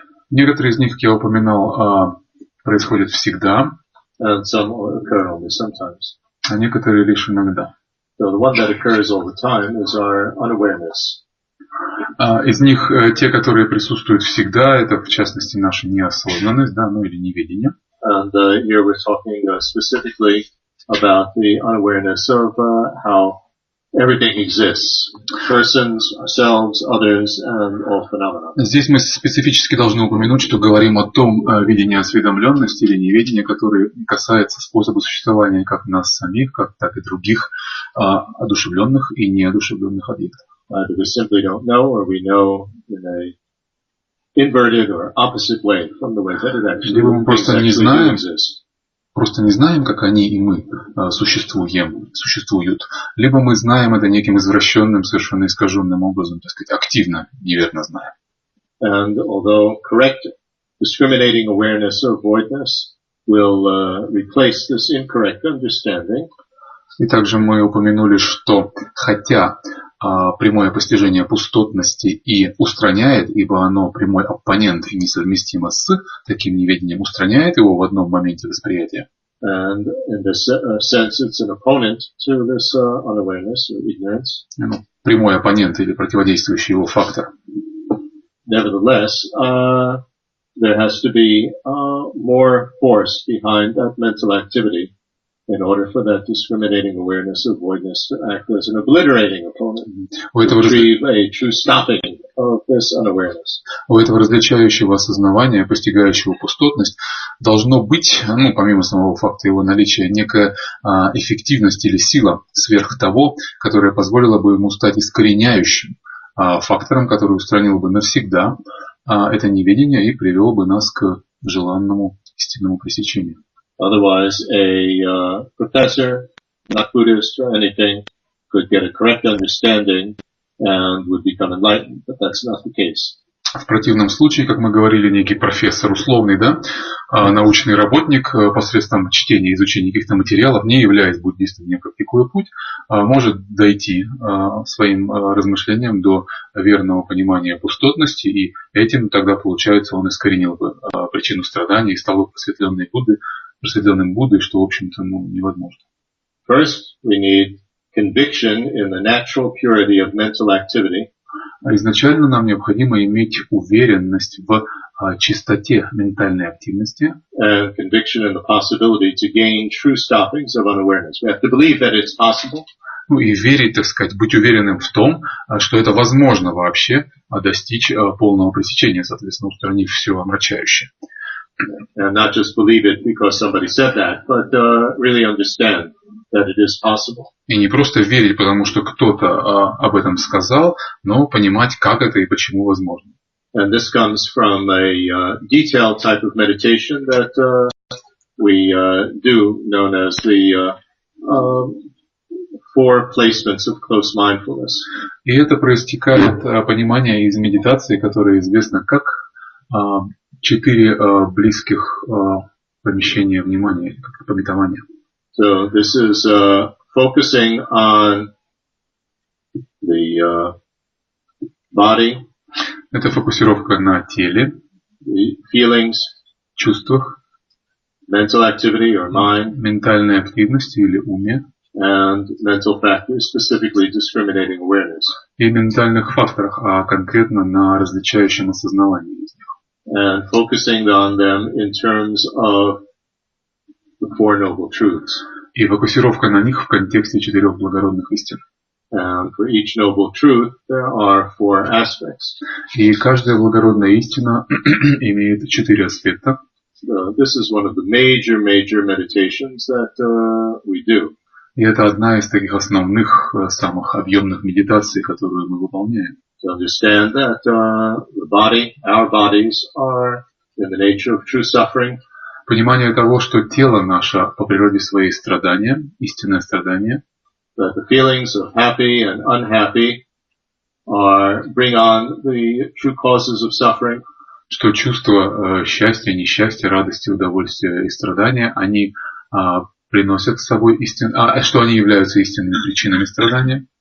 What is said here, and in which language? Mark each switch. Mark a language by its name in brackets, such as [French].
[Russian] Некоторые из них, как я упоминал, происходят всегда. [English] And some occur only sometimes. [Russian] А некоторые лишь иногда. [English] So the one that occurs all the time is our unawareness. [Russian] Из них те, которые присутствуют всегда, это в частности наша неосознанность, да, ну или неведение. [English] And here we're talking specifically about the unawareness of how everything exists. Persons, ourselves, others, and all phenomena. [Russian] Здесь мы специфически должны упомянуть, что говорим о том видении осведомленности или неведения, которое касается способа существования как нас самих, так и других одушевленных и неодушевленных объектов. [English] We simply don't know, or we know in a inverted or opposite way from the way that it actually [Russian] Либо мы просто не знаем, [English] exists. [Russian] как они и мы существуют, либо мы знаем это неким извращенным, совершенно искаженным образом, так сказать, активно, неверно знаем. [English] And although correct discriminating awareness of voidness will replace this incorrect understanding, [Russian] и также мы упомянули, что хотя прямое постижение пустотности и устраняет, ибо оно прямой оппонент и несовместимо с таким неведением, устраняет его в одном моменте восприятия. [English] And in this sense, it's an opponent to this unawareness or ignorance. [Russian] Прямой оппонент или противодействующий его фактор. [English] Nevertheless, there has to be more force behind that mental activity in order for that discriminating awareness of voidness to act as an obliterating opponent, to achieve a true stopping of this unawareness. [Russian] У этого различающего осознавания, постигающего пустотность, должно быть, помимо самого факта его наличия, некая эффективность или сила сверх того, которая позволила бы ему стать искореняющим фактором, который устранил бы навсегда это неведение и привел бы нас к желанному истинному пресечению. [English] Otherwise, a professor, not Buddhist or anything, could get a correct understanding and would become enlightened, but that's not the case. [Russian] В противном случае, как мы говорили, некий профессор условный, да, научный работник посредством чтения и изучения каких-то материалов, не являясь буддистом, не практикуя путь, может дойти своим размышлением до верного понимания пустотности, и этим тогда, получается, он искоренил бы причину страдания и стал бы просветленным Буддой, что, в общем-то, невозможно. [English] First, we need conviction in the natural purity of mental activity. [Russian] Изначально нам необходимо иметь уверенность в чистоте ментальной активности. [English] And conviction in the possibility to gain true stoppings of unawareness. We have to believe that it's possible. [Russian] И верить, так сказать, быть уверенным в том, что это возможно вообще достичь полного пресечения, соответственно, устранив все омрачающее. [English] And not just believe it because somebody said that, but really understand that it is possible. [Russian] И не просто верить, потому что кто-то об этом сказал, но понимать, как это и почему возможно. [English] And this comes from a detailed type of meditation that we do, known as the 4 placements of close mindfulness. [Russian] И это проистекает понимание из медитации, которая известна как 4 близких помещения внимания, как пометование. [English] So this is focusing on the body, [Russian] это фокусировка на теле, [English] the feelings, [Russian] чувствах, [English] mental activity or mind, [Russian] ментальной активности или уме, [English] and mental factors, specifically discriminating awareness. [Russian] и ментальных факторах, а конкретно на различающем осознавании из них. [English] And focusing on them in terms of the Four Noble Truths. [Russian] И фокусировка на них в контексте 4 благородных истин. [English] And for each noble truth, there are 4 aspects. [Russian] И каждая благородная истина имеет 4 аспекта. [English] This is one of the major meditations that we do. [Russian] И это одна из таких основных, самых объемных медитаций, которую мы выполняем. [English] To understand that the body, our bodies, are in the nature of true suffering. [Russian] Понимание того, что тело наше по природе своей страдания, истинное страдание. [English] That the feelings of happy and unhappy bring on the true causes of suffering. [Russian] Что чувства счастья, несчастья, радости, удовольствия и страдания, они приносят с собой что они являются истинными причинами страдания.